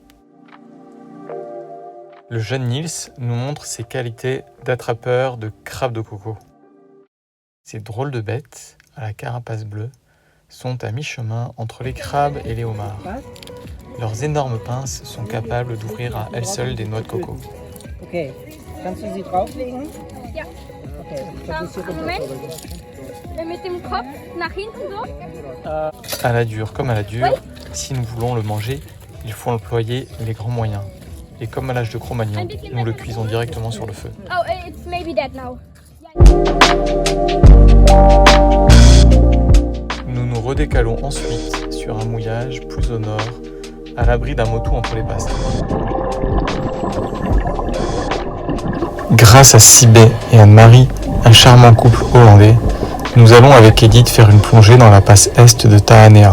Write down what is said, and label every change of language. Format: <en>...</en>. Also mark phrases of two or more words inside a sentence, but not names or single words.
<fr>Le jeune Niels nous montre ses qualités d'attrapeur de crabes de coco. Ces drôles de bêtes, à la carapace bleue, sont à mi-chemin entre les crabes et les homards. Leurs énormes pinces sont capables d'ouvrir à elles seules des noix de coco.</fr> <de>Okay, kannst du sie drauflegen? Ja. Okay, fokussiere Moment. Mit dem Kopf nach hinten so.</de> <fr>À la dure comme à la dure, si nous voulons le manger, il faut employer les grands moyens. Et comme à l'âge de Cro-Magnon, nous le cuisons directement sur le feu.</fr> <en>Oh, it's maybe dead now.</en> <fr>Nous nous redécalons ensuite sur un mouillage plus au nord, à l'abri d'un motu entre les pastes. Grâce à Sibé et Anne-Marie, un charmant couple hollandais, nous allons avec Edith faire une plongée dans la passe est de Taanea.</fr>